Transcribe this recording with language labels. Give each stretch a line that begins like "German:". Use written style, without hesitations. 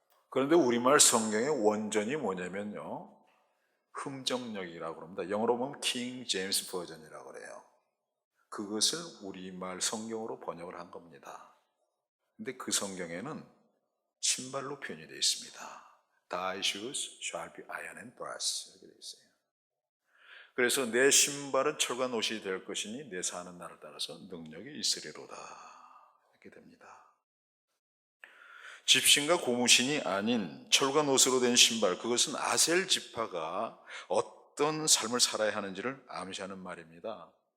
Korean: 그런데 우리말 성경의 원전이 뭐냐면요, 흠정역이라고 합니다. 영어로 보면 킹 제임스 버전이라고 그래요. 그것을 우리말 성경으로 번역을 한 겁니다. 근데 그 성경에는 신발로 표현이 되어 있습니다.
English: Thy shoes shall be iron and brass, 이렇게 되어 있어요.
Korean: 그래서 내 신발은 철과 노시 될 것이니 내 사는 날을 따라서 능력이 있으리로다, 이렇게 됩니다. 집신과 고무신이 아닌 철과 노스로 된 신발, 그것은 아셀 지파가 어떤 삶을 살아야 하는지를 암시하는 말입니다.